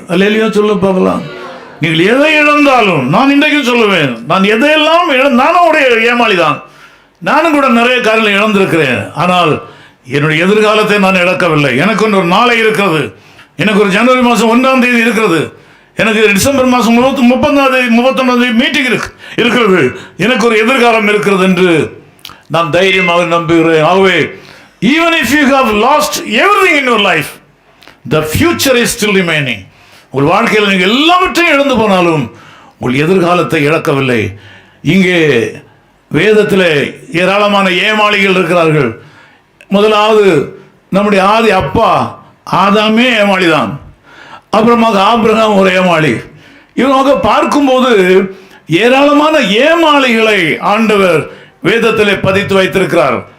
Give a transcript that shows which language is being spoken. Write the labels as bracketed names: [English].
[Tamil] அல்லேலூயா சொல்ல பார்க்கலாம். நீங்கள் எதை இழந்தாலும், நான் இன்றைக்கு சொல்லுவேன், நான் எதையெல்லாம் நானும் உடைய ஏமாளி தான், நானும் கூட நிறைய காரியங்களை இழந்திருக்கிறேன். ஆனால் என்னுடைய எதிர்காலத்தை நான் இழக்கவில்லை. எனக்கு ஒரு நாளை இருக்கிறது, எனக்கு ஒரு ஜனவரி மாதம் 1ஆம் தேதி இருக்கிறது, எனக்கு டிசம்பர் மாதம் 31ஆம் தேதி மீட்டிங் இருக்கிறது, எனக்கு ஒரு எதிர்காலம் இருக்கிறது என்று நான் தைரியமாக நம்புகிறேன். [English] ஆகவே even if you have lost everything in your life, the future is still remaining. [Tamil] உங்கள் வாழ்க்கையில் நீங்கள் எல்லாவற்றையும் இழந்து போனாலும் உங்கள் எதிர்காலத்தை இழக்கவில்லை. இங்கே வேதத்தில் ஏராளமான ஏமாளிகள் இருக்கிறார்கள். முதலாவது நம்முடைய ஆதி அப்பா ஆதாமே ஏமாளி தான். அப்புறமாக ஆபிரகாம் ஒரு ஏமாளி. இவங்க பார்க்கும்போது ஏராளமான ஏமாளிகளை ஆண்டவர் வேதத்திலே பதித்து வைத்திருக்கிறார்.